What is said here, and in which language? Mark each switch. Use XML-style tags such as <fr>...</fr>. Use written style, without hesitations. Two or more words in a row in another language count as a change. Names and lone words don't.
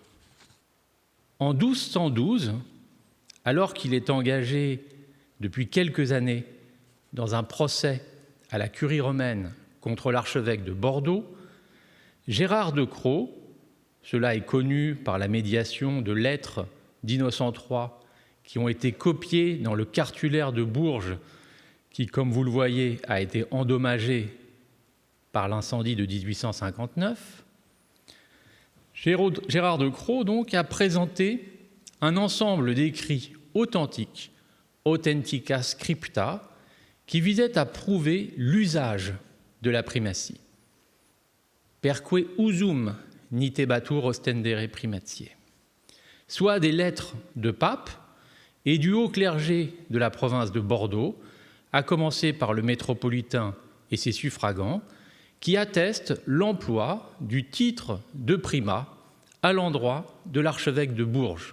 <fr>En 1212, alors qu'il est engagé depuis quelques années dans un procès à la curie romaine contre l'archevêque de Bordeaux, Gérard de Craux, cela est connu par la médiation de lettres d'Innocent III qui ont été copiées dans le cartulaire de Bourges, qui, comme vous le voyez, a été endommagé par l'incendie de 1859, Gérard de Craux donc a présenté un ensemble d'écrits authentiques,</fr> <la>Authentica Scripta,</la> <fr>qui visait à prouver l'usage de la primatie.</fr> <la>Perque usum nitebatur ostendere primatiae,</la> <fr>soit des lettres de pape et du haut clergé de la province de Bordeaux, à commencer par le métropolitain et ses suffragants, qui attestent l'emploi du titre de primat à l'endroit de l'archevêque de Bourges.</fr>